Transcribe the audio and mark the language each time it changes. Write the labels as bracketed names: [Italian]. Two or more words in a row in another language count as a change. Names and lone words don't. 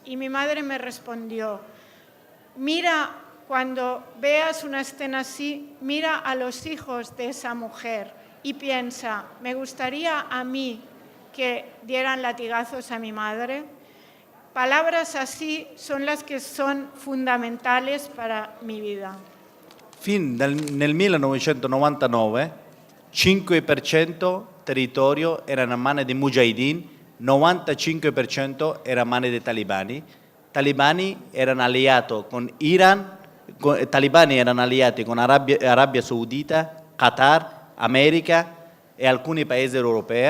[Spanish] Y mi madre me respondió: mira, cuando veas una escena así, mira a los hijos de esa mujer y piensa, ¿me gustaría a mí que dieran latigazos a mi madre? Palabras así son las que son fundamentales para mi vida. [Italian] Fin nel 1999, 5% territorio era in mano dei Mujahideen, 95% era in mano dei talibani. Talibani erano alleati con Iran, talibani erano alleati con Arabia Saudita, Qatar, America e alcuni paesi europei.